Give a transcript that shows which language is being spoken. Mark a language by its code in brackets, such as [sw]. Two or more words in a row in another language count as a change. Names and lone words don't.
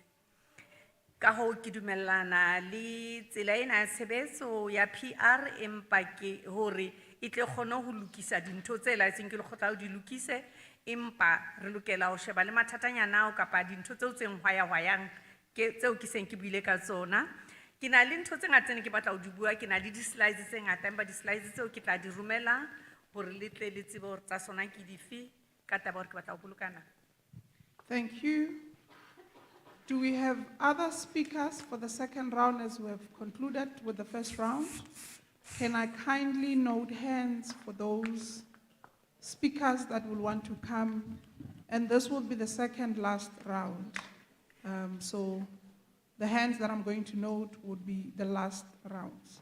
[st] Ka hoo ke dumellana le tsela ena ya tshebetso ya PR, empa ke hore e tle kgone ho lokisa dintho tse laetseng ke lekgotla ho di lokise, empa re lokela ho sheba le mathatanyana ao kapa dintho tseo tse hwayang tseo ke seng ke buile ka tsona. Ke na le ntho tse ngata ne ke batla ho di bua, ke na le di-slides tse ngata, empa di-slides tseo ke tla di romela hore le tle le tsebe hore tsa sona ke dife ka taba hore ke batla ho bolokana. [en] Thank you. Do we have other speakers for the second round as we have concluded with the first round? Can I kindly note hands for those speakers that will want to come? And this will be the second last round. So the hands that I'm going to note would be the last rounds.